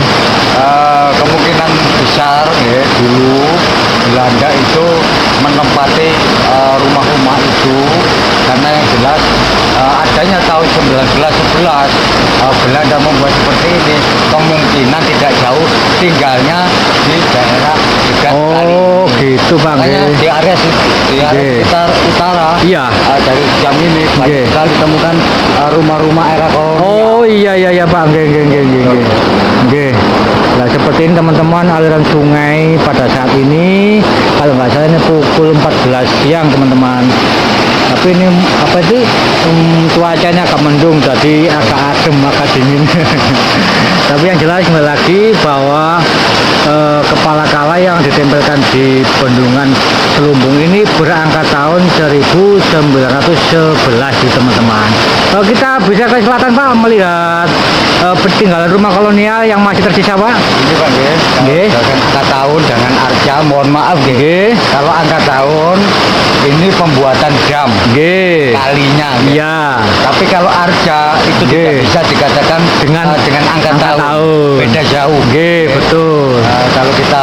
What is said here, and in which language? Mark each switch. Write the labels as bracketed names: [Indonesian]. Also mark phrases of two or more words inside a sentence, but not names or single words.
[Indonesian] Kemungkinan besar ya, dulu Belanda itu menempati rumah-rumah itu karena yang jelas ada adanya tahun 1911 Belanda membuat seperti ini, kemungkinan tidak jauh tinggalnya di daerah dekat kali. Oh gitu Pak. Makanya Nggih. di area sekitar utara Iya. dari jam ini Nggih. banyak sekali ditemukan rumah-rumah era kolonial. Oh iya Pak. [Javanese] Nggih. Nggih. [Indonesian] Nah seperti ini teman-teman, aliran sungai pada saat ini kalau nggak salah ini pukul 14 siang teman-teman. Tapi ini apa itu cuacanya agak mendung, jadi agak adem, agak dingin. Tapi yang jelas kembali lagi bahwa kepala kala yang ditempelkan di bendungan Selumbung ini berangkat tahun 1911 di teman-teman. Kita bisa ke selatan Pak, melihat peninggalan rumah kolonial yang masih tersisa Pak. Ini Pak nggih. Nggih. Dengan angka tahun dengan arca, mohon maaf nggih. Nggih. Kalau angka tahun ini pembuatan dam Nggih. kalinya. nggih. Iya. Tapi kalau arca itu tidak Nggih. bisa dikatakan Dengan angka tahun. Beda jauh. Nggih, betul. Kalau kita